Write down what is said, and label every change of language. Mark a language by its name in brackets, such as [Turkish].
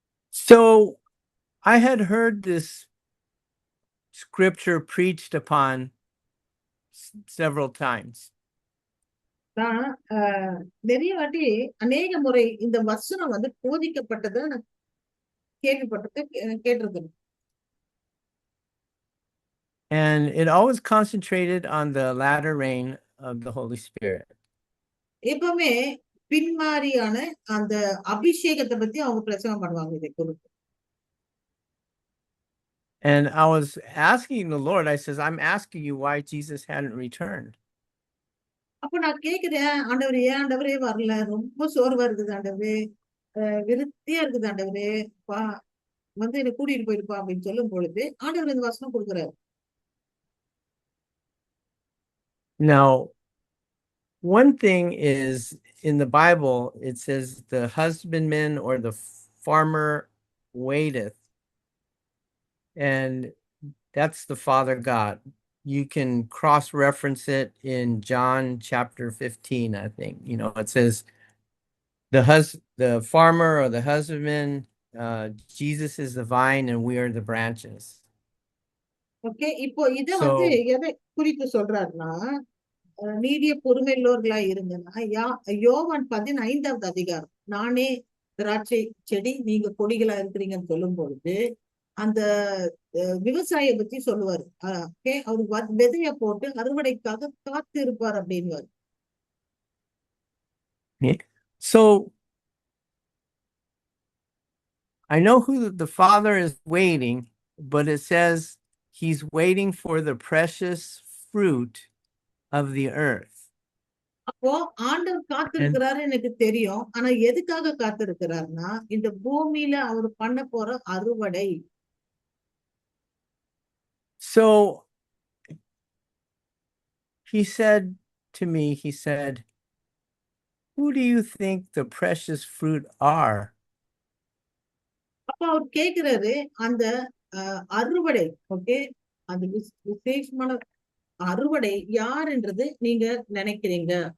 [English] So I had heard this scripture preached upon several times. [Tamil] நான் நிறைய வாட்டி அநேக முறை இந்த வசனம் வந்து போதிக்கப்பட்டதை நான் கேட்டிருக்கேன். [English] And it always concentrated on the latter rain of the Holy Spirit. [Tamil] எப்பவுமே பின்மாரியான அந்த அபிஷேகத்தை பத்தி அவங்க பிரசங்கம் பண்ணுவாங்க இதை குறித்து. [English] And I was asking the Lord, I says, I'm asking you why Jesus hadn't returned. [Tamil] அப்ப நான் கேக்குறேன், ஆண்டவரே ஏன் ஆண்டவரே வரல, ரொம்ப சோர்வா இருக்குது ஆண்டவரே, விருத்தியா இருக்குது ஆண்டவரே, வந்து என்ன கூட்டிட்டு போயிருப்பா அப்படின்னு சொல்லும் பொழுது ஆண்டவர் இந்த வசனம் கொடுக்குறாரு. [English] Now, one thing is in the Bible, it says the husbandman or the farmer waiteth. And that's the Father God. You can cross-reference it in John chapter 15, I think. It says the farmer or the husbandman, Jesus is the vine and we are the branches. [Tamil] Okay, இப்போ இத வந்து எதை குறித்து சொல்றாருன்னா, நீடிய பொறுமையுள்ளவர்களா இருங்கன்னா யோவான் 15வது அதிகாரம், நானே திராட்சை செடி நீங்க கொடிகளா இருக்கிறீங்கன்னு சொல்லும் பொழுது அந்த விவசாய பத்தி சொல்லுவாரு. அவரு விதைய போட்டு அறுவடைக்காக காத்து இருப்பார் அப்படின்னு. [English] So I know who the Father is waiting, but it says he's waiting for the precious fruit of the earth. [Tamil] அப்போ ஆண்டவர் காத்திருக்கிறாரு எனக்கு தெரியும். ஆனா எதுக்காக காத்திருக்கிறாருன்னா இந்த பூமியில அவர் பண்ண போற அறுவடை. [English] So he said to me, he said, who do you think the precious fruit are? [Tamil] அப்ப அவர் கேட்கிறாரு, அந்த அறுவடை, ஓகே, அந்த விசேஷமான அறுவடை யாருன்றது நீங்க நினைக்கிறீங்க?